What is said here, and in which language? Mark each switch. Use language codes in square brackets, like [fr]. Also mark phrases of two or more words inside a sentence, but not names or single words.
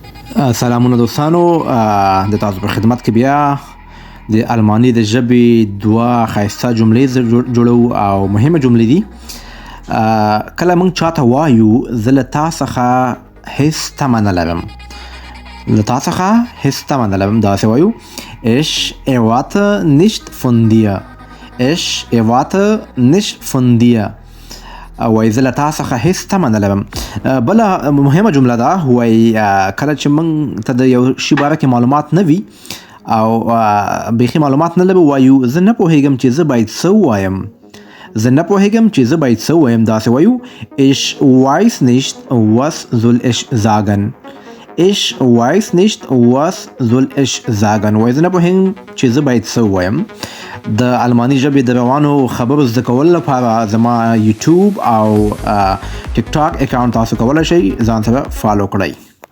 [ps] سلامونه دوستانو، د تاسو په خدمت کې بیا د الماني د ژبې دوه ښایسته جملې جوړو او مهمه جملې دي. کله موږ چاته وایو زه له تا څخه هیڅ تمه نه لرم، له تا څخه هیڅ تمه نه لرم، داسې وایو [de] Ich erwarte nicht von dir. Ich erwarte nicht von dir. [ps] وایي زه له تا څخه هیڅ تمه نه لرم. بله مهمه جمله ده، وایي کله چې موږ ته د یو شي باره کې معلومات نه وي او بیخي معلومات نه لرو، وایو زه نه پوهیږم چې زه باید څه ووایم، زه نه پوهیږم چې زه باید څه ووایم، داسې وایو [de] Ich weiß nicht was soll ich sagen. Ich weiß nicht was soll ich sagen. [ps] وایي زه نه پوهیږم چې زه باید څه ووایم. د الماني ژبې د روانو خبرو زده کولو لپاره زما یوټیوب او ټیک ټاک اکاونټ تاسو کولی شئ ځان سره فالو کړئ.